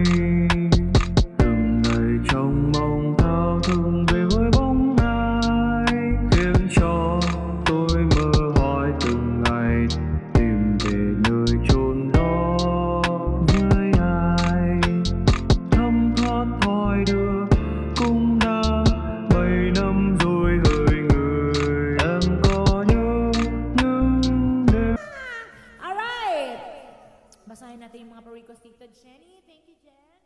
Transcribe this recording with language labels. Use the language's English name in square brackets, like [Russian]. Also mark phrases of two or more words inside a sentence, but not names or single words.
[Vietnamese] Từng ngày trong mong thao thức về với bóng ai, khiến cho tôi mơ hỏi từng ngày tìm về nơi chốn đó với ai. Thấm thoát hỏi đưa cũng đã 7 năm rồi hỡi người. Em có nhớ những đêm. [English] Alright. [Filipino] Basahin natin yung mga pa-request dito. [English] Jenny, thank you, Jen.